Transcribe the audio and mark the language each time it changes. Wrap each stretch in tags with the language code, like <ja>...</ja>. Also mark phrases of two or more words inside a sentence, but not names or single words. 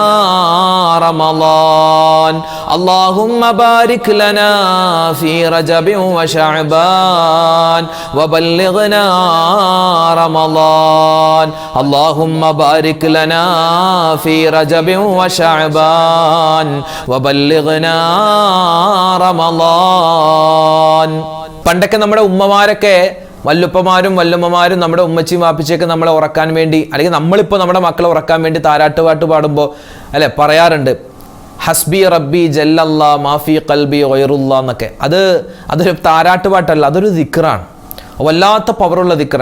<ar>رمضان اللهم بارك لنا في رجب وشعبان وبلغنا رمضان اللهم بارك لنا في رجب وشعبان وبلغنا رمضان.</ar> <ml>പണ്ടൊക്കെ നമ്മുടെ ഉമ്മമാരൊക്കെ വല്ലുപ്പമാരും വല്ലുമ്മമാരും നമ്മുടെ ഉമ്മച്ചിയും വാപ്പിച്ചൊക്കെ നമ്മളെ ഉറക്കാൻ വേണ്ടി, അല്ലെങ്കിൽ നമ്മളിപ്പോൾ നമ്മുടെ മക്കളെ ഉറക്കാൻ വേണ്ടി താരാട്ടുപാട്ട് പാടുമ്പോൾ അല്ലെ പറയാറുണ്ട്,</ml> <ar>حسبي ربي جل الله ما في قلبي غير الله</ar> <ml>എന്നൊക്കെ. അതൊരു താരാട്ടുപാട്ടല്ല, അതൊരു ദിക്റാണ്, വല്ലാത്ത പവറുള്ള ദിക്റാണ്.</ml>